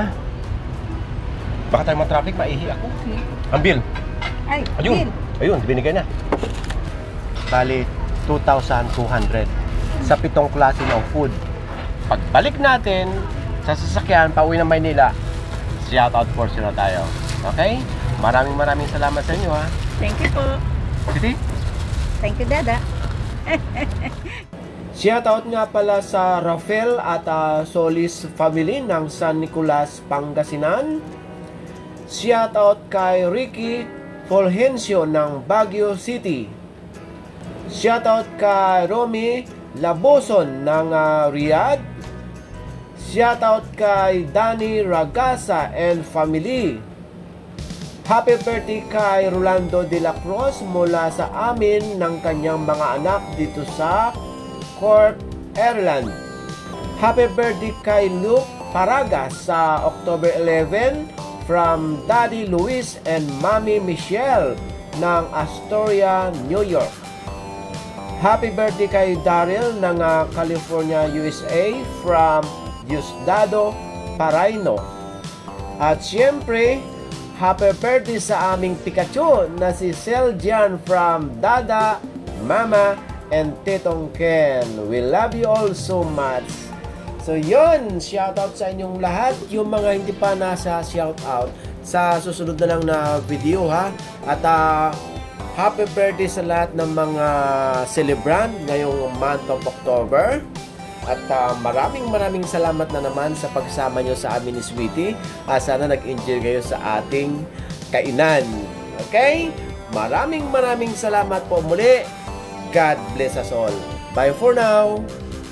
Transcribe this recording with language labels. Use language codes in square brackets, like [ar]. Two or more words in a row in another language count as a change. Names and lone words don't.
[tl] Baka tayo ma-traffic, maihi ako. Okay. Ang bill. Ay, Ayun. bill. Ayun, binigay na. Bali, 2,200 sa 7 klase ng food. Pagbalik natin sa sasakyan, pauwi ng Maynila, [en] shout out for [tl] sila tayo. Okay? Maraming salamat sa inyo, ha. [en] Thank you po. [tl] Siti? [en] Thank you, [tl] Dada. Shoutout nga pala sa Rafael at Solis family ng San Nicolas, Pangasinan. Shoutout kay Ricky Fulgencio ng Baguio City. Shoutout kay Romy Laboson ng Riyadh. Shoutout kay Danny Ragasa and family. [en] Happy birthday [tl] kay Rolando de la Cruz mula sa amin ng kanyang mga anak dito sa Cork, Ireland. [en] Happy birthday [tl] kay Luke Paraga sa October 11 [en] from Daddy Luis and Mommy Michelle [tl] ng Astoria, New York. [en] Happy birthday [tl] kay Daryl ng California, USA from Diosdado, Paraino. At siyempre, [en] happy birthday [tl] sa aming Pikachu na si Seljan from Dada, Mama, and Titong Ken. [en] We love you all so much. [tl] So yun, shoutout sa inyong lahat. Yung mga hindi pa nasa shoutout, sa susunod na lang na video ha. At [en] happy birthday [tl] sa lahat ng mga celebrant ngayong [en] month of October. [tl] At maraming salamat na naman sa pagsama nyo sa amin ni Sweetie. Sana nag-enjoy kayo sa ating kainan. Okay? Maraming salamat po muli. [en] God bless us all. Bye for now.